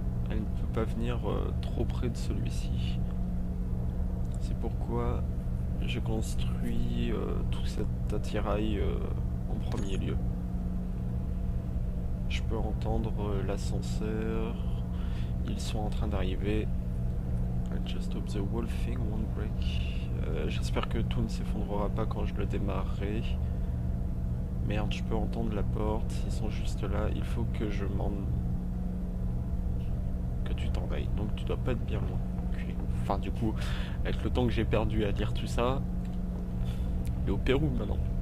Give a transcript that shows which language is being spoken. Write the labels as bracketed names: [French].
[French] Elle ne peut pas venir trop près de celui-ci. C'est pourquoi j'ai construit tout cet attirail en premier lieu. Je peux entendre l'ascenseur. Ils sont en train d'arriver. [English] I just hope the whole thing won't break. [French] J'espère que tout ne s'effondrera pas quand je le démarrerai. Merde, je peux entendre la porte. Ils sont juste là. Il faut que tu t'en ailles. Donc tu dois pas être bien loin. Enculé. Enfin du coup, avec le temps que j'ai perdu à lire tout ça, il est au Pérou maintenant.